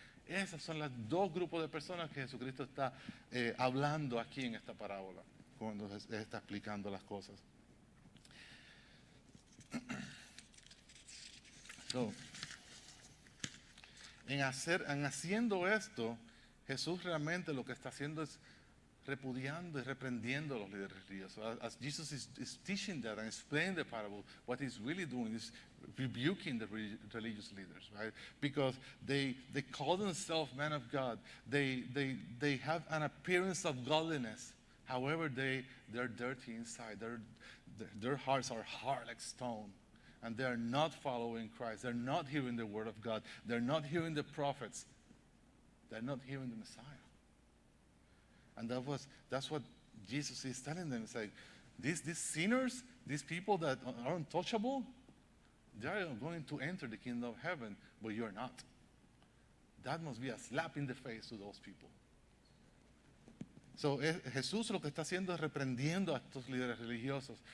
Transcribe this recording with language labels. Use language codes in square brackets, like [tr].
[es] Esos son los dos grupos de personas que Jesucristo está hablando aquí en esta parábola, cuando está explicando las cosas. So, en haciendo esto, Jesús realmente lo que está haciendo es repudiando y reprendiendo a los líderes religiosos. [en] As Jesus is teaching that and explaining the parable, what he's really doing is rebuking the religious leaders, right? Because they call themselves men of God. They have an appearance of godliness. However, they're dirty inside. Their hearts are hard like stone. And they're not following Christ. They're not hearing the word of God. They're not hearing the prophets. They're not hearing the Messiah. And that's what Jesus is telling them. It's like, these sinners, these people that are untouchable, they are going to enter the kingdom of heaven, but you're not. That must be a slap in the face to those people. [es] So, Jesús lo que está haciendo es reprendiendo a estos líderes religiosos.